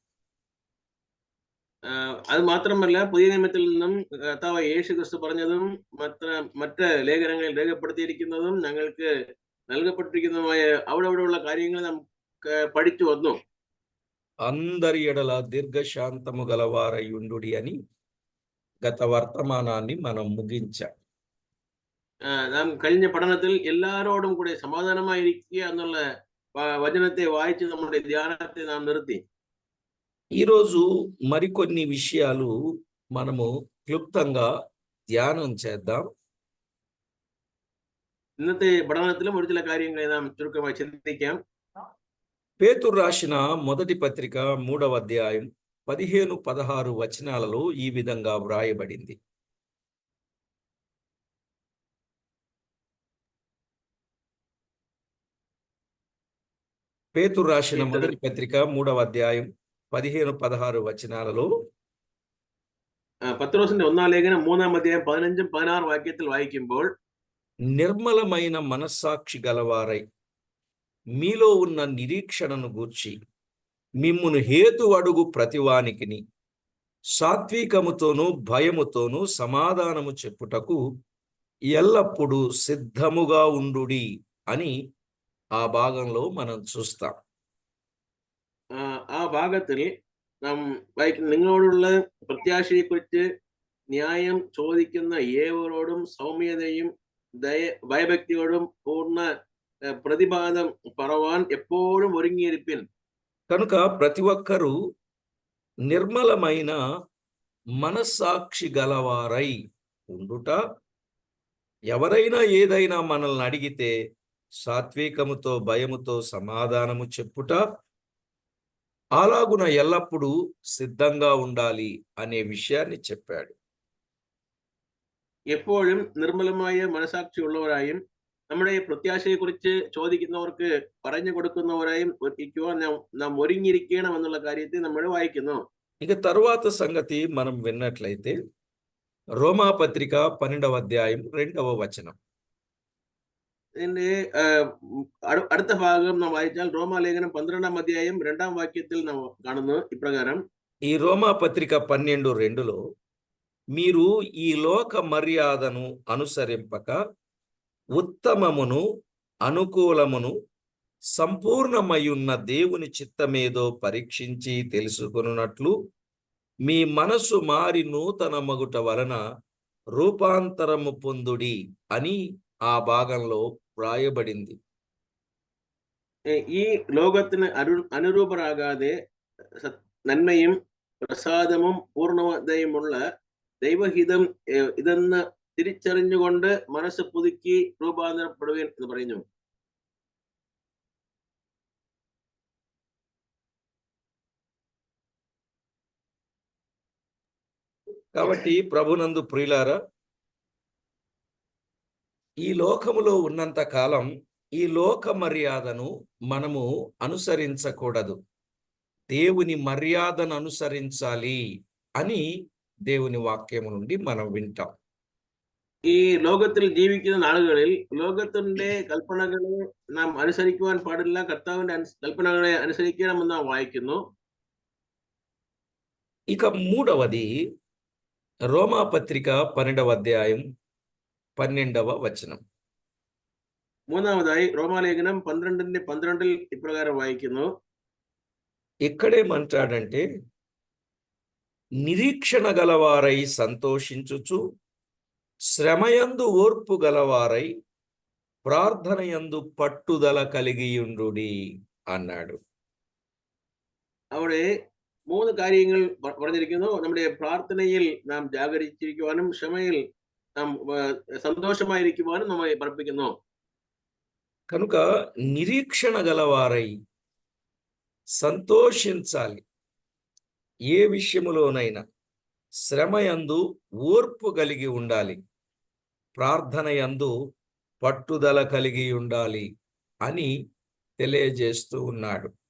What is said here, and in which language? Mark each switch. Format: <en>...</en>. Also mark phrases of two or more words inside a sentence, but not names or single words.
<ml>അത് മാത്രമല്ല പുതിയ നിയമത്തിൽ നിന്നും കർത്താവ് യേശു ക്രിസ്തു പറഞ്ഞതും മറ്റ് ലേഖനങ്ങളിൽ രേഖപ്പെടുത്തിയിരിക്കുന്നതും ഞങ്ങൾക്ക് നൽകപ്പെട്ടിരിക്കുന്നതുമായ അവിടെയുള്ള കാര്യങ്ങൾ നാം പഠിച്ചു വന്നു.</ml> <te>అందరి ఎడల దీర్ఘశాంతము గలవారయుండుడి అని గత వర్తమానాన్ని మనం ముగించాం.</te> <ml>നാം കഴിഞ്ഞ പഠനത്തിൽ എല്ലാവരോടും കൂടെ സമാധാനമായിരിക്കുക എന്നുള്ള വചനത്തെ വായിച്ച് നമ്മുടെ ധ്യാനത്തെ നാം നിർത്തി.</ml> <te>ఈరోజు మరికొన్ని విషయాలు మనము క్లుప్తంగా ధ్యానం చేద్దాం.</te> <ml>ഇന്നത്തെ പഠനത്തിലും ഒരു ചില കാര്യങ്ങളെ നാം ചുരുക്കമായി ചിന്തിക്കാം.</ml> <te>పేతురు రాసిన మొదటి పత్రిక 3వ అధ్యాయం 15-16 వచనాలలో ఈ విధంగా వ్రాయబడింది. పేతురు రాసిన మొదటి పత్రిక 3వ అధ్యాయం 15-16 వచనాలలో</te> <ml>പത്രോസിന്റെ ഒന്നാം ലേഖനം 3-ാം അധ്യായം 15-16 വാക്യത്തിൽ വായിക്കുമ്പോൾ,</ml> <te>నిర్మలమైన మనస్సాక్షి గలవారై మీలో ఉన్న నిరీక్షణను గూర్చి మిమ్మును హేతు అడుగు ప్రతివానికిని సాత్వికముతోనూ భయముతోనూ సమాధానము చెప్పుటకు ఎల్లప్పుడూ సిద్ధముగా ఉండుడి అని ఆ భాగంలో మనం చూస్తాం.</te> <ml>ആ ഭാഗത്തിൽ നാം വായിക്കുന്ന നിങ്ങളോടുള്ള പ്രത്യാശയെക്കുറിച്ച് ന്യായം ചോദിക്കുന്ന ഏവരോടും സൗമ്യതയും ഭയഭക്തിയോടും പൂർണ്ണ പ്രതിപാദం പറവാൻ ఎప్పుడూ ഒരുങ്ങിയിരിപ്പിൻ.</ml> <te>కనుక ప్రతి ఒక్కరూ నిర్మలమైన మనస్సాక్షి గలవారై ఉండుట, ఎవరైనా ఏదైనా మనల్ని అడిగితే సాత్వికముతో భయముతో సమాధానము చెప్పుట, అలాగున ఎల్లప్పుడూ సిద్ధంగా ఉండాలి అనే విషయాన్ని చెప్పాడు.</te> <ml>എപ്പോഴും നിർമ്മലമായ മനസാക്ഷി ഉള്ളവരായും നമ്മുടെ പ്രത്യാശയെക്കുറിച്ച് ചോദിക്കുന്നവർക്ക് പറഞ്ഞു കൊടുക്കുന്നവരായും ഇരിക്കുവാൻ നാം ഒരുങ്ങിയിരിക്കണം എന്നുള്ള കാര്യത്തെ നമ്മൾ വായിക്കുന്നു.</ml> <te>ఇక తరువాత సంగతి మనం విన్నట్లయితే రోమాపత్రిక 12వ అధ్యాయం 2వ వచనం.</te> <ml>ഇതിന്റെ അടുത്ത ഭാഗം നാം വായിച്ചാൽ റോമാലേഖനം 12-ാം അധ്യായം 2-ാം വാക്യത്തിൽ നാം കാണുന്നു ഇപ്രകാരം.</ml> <te>ఈ రోమాపత్రిక 12:2లో మీరు ఈ లోక మర్యాదను అనుసరింపక ఉత్తమమును అనుకూలమును సంపూర్ణమయున్న దేవుని చిత్తమేదో పరీక్షించి తెలుసుకొనున్నట్లు మీ మనసు మారి నూతన మగుట వలన రూపాంతరము పొందుడి అని ఆ భాగంలో వ్రాయబడింది.</te> <ml>ഈ ലോകത്തിന് അനുരൂപരാകാതെ നന്മയും പ്രസാദവും പൂർണ്ണതയുമുള്ള ദൈവഹിതം ഇതെന്ന് തിരിച്ചറിഞ്ഞുകൊണ്ട് മനസ്സ് പുതുക്കി രൂപാന്തരപ്പെടുവേൻ എന്ന് പറയുന്നു.</ml> <te>కాబట్టి ప్రభునందు ప్రియులారా, ఈ లోకములో ఉన్నంత కాలం ఈ లోక మర్యాదను మనము అనుసరించకూడదు. దేవుని మర్యాదను అనుసరించాలి అని దేవుని వాక్యము నుండి మనం వింటాం.</te> <ml>ഈ ലോകത്തിൽ ജീവിക്കുന്ന നാളുകളിൽ ലോകത്തിന്റെ കൽപ്പനകളെ നാം അനുസരിക്കുവാൻ പാടില്ല, കർത്താവിന്റെ കൽപ്പനകളെ അനുസരിക്കണമെന്ന് നാം വായിക്കുന്നു.</ml> <te>ఇక మూడవది రోమాపత్రిక 12వ అధ్యాయం 12వ వచనం.</te> <ml>മൂന്നാമതായി റോമാലേഖനം 12-12 ഇപ്രകാരം വായിക്കുന്നു.</ml> <te>ఇక్కడేమంటాడంటే, నిరీక్షణ గలవారై సంతోషించుచు శ్రమయందు ఓర్పు గలవారై ప్రార్థనయందు పట్టుదల కలిగియుండుడి అన్నాడు.</te> <ml>അവിടെ 3 കാര്യങ്ങൾ പറഞ്ഞിരിക്കുന്നു. നമ്മുടെ പ്രാർത്ഥനയിൽ നാം ജാഗരിച്ചിരിക്കുവാനും ക്ഷമയിൽ നാം സന്തോഷമായിരിക്കുവാനും നമ്മെ പഠിപ്പിക്കുന്നു.</ml> <te>కనుక నిరీక్షణ గలవారై సంతోషించాలి. ఏ విషయములోనైనా శ్రమయందు ఓర్పు కలిగి ఉండాలి, ప్రార్థన యందు పట్టుదల కలిగి ఉండాలి అని తెలియజేస్తూ ఉన్నాడు.</te>